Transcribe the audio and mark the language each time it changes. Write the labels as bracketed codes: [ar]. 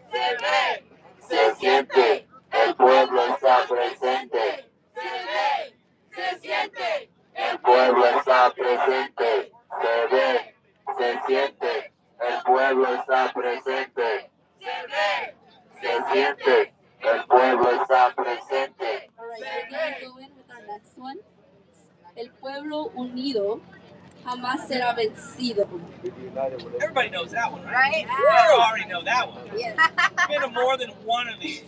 [es] Se ve, se siente, el pueblo está presente. Se ve, se siente, el pueblo está presente. Se ve, se siente, el pueblo está presente. Se ve, se siente, el pueblo está presente. [en] All right, we're going to go in with our next one. [es] El pueblo unido jamás será vencido. [en] Everybody knows that one, right? Right? You already know that one. Yes. Been to more than one of these.